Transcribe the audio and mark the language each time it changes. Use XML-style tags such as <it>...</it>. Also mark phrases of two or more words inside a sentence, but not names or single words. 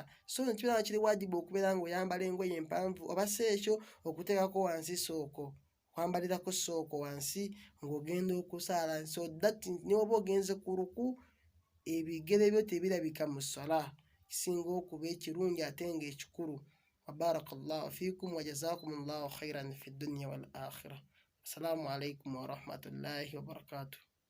<lg>So nekibeera nga kiri wajibu okubeera ng'oyambala engoye empanvu, oba si ekyo okuteekako wansi sooko, kwambalirako sooko wansi ng'ogenda okusaala,</lg> <en>so that</en> <lg>n'oba ogenze ku ruku ebigere byo tebirabika mu swala, kisinga okuba ekirungi ate ng'ekikulu.</lg> <ar>بارك الله فيكم وجزاكم الله خيرا في الدنيا والآخرة. السلام عليكم ورحمة الله وبركاته.</ar>